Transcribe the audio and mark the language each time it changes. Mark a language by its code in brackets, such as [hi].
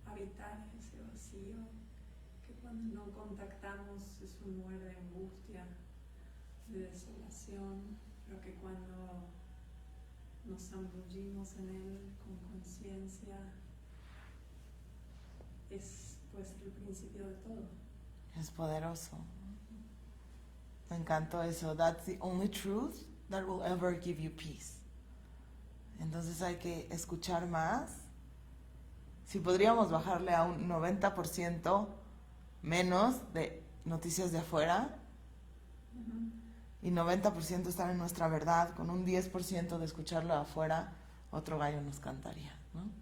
[es] Habitar ese vacío que cuando no contactamos es un lugar de angustia, de desolación, pero que cuando nos zambullimos en él con conciencia es pues el principio de todo. Es poderoso. Me encantó eso. [en] That's the only truth that will ever give you peace. [es] Entonces hay que escuchar más. Si podríamos bajarle a un 90% menos de noticias de afuera, y 90% estar en nuestra verdad, con un 10% de escucharlo de afuera, otro gallo nos cantaría, ¿no?